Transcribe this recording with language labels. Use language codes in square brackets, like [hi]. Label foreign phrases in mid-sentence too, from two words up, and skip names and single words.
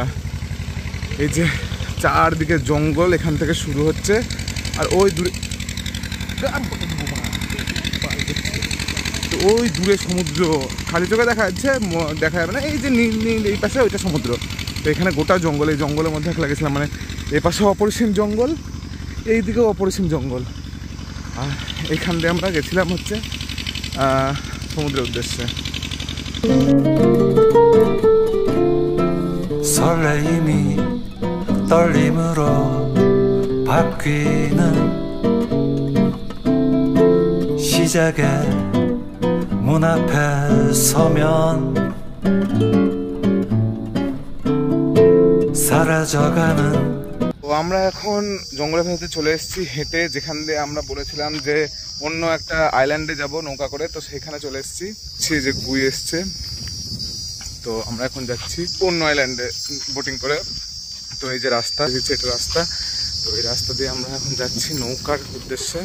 [bn] এই যে চারদিকে জঙ্গল, এখান থেকে শুরু হচ্ছে, আর ওই দূরে ওই দূরে সমুদ্র, খালি চোখে দেখা যাচ্ছে, দেখা যাবে না। এই যে নীল নীল, এই পাশে ওইটা সমুদ্র। তো এখানে গোটা জঙ্গল, এই জঙ্গলের মধ্যে একলা গেছিলাম, মানে এ পাশে অপরিসীম জঙ্গল, এই দিকেও অপরিসীম জঙ্গল। আর এইখান দিয়ে আমরা গেছিলাম হচ্ছে সমুদ্রের উদ্দেশ্যে। [ko] 설레임이 떨림으로 바뀌는 시작의 문 앞에 서면 사라져가는। [bn] তো আমরা এখন জঙ্গলের ভেতরে চলে এসেছি হেঁটে, যেখান দিয়ে আমরা বলেছিলাম যে অন্য একটা আইল্যান্ডে যাব নৌকা করে, তো সেখানে চলে এসেছি। যে গুই এসছে, তো আমরা এখন যাচ্ছি অন্য আইল্যান্ডে বোটিং করে। তো এই যে রাস্তা, এটা রাস্তা, তো এই রাস্তা দিয়ে আমরা এখন যাচ্ছি নৌকার উদ্দেশ্যে।